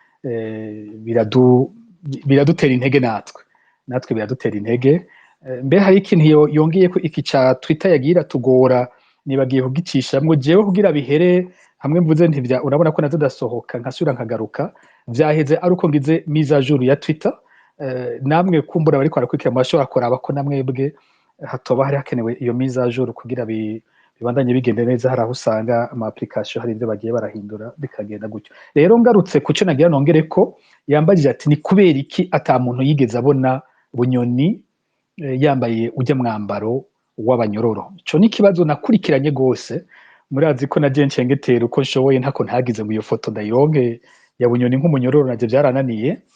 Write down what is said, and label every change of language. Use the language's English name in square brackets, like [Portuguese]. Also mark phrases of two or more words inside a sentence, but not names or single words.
[Rundi] Biradutera intege natwe biradutera intege. Mbe hari ikintu yongeye ko iki ca Twitter yagira tugora, nibagiye kugicishamwo jewe kugira bihere hamwe mvuze ntivya, urabona ko nazo dasohoka nkasubira nkagaruka, vyaheze ari uko ngize [French] mise à jour [Rundi] ya Twitter. Namwe kumbura bariko barakurikira murashobora kuraba ko namwebwe hatoba hari hakenewe iyo [French] mise à jour [Rundi] kugira bibandanye bigende neza. Hari aho usanga ama application hari ivyo bagiye barahindura bikagenda gutyo. Rero ngarutse kuco nagira nongere ko yambajije ati ni kubera iki ata muntu yigeze abona Bunyoni yambaye ujya mwambaro w'abanyororo. Ico ni kibazo nakurikiranye gose, murazi ko naje ncengetera uko nshoboye ntako ntagize ngo iyo foto ndayironke ya Bunyoni nk'umunyororo, naje byarananiye.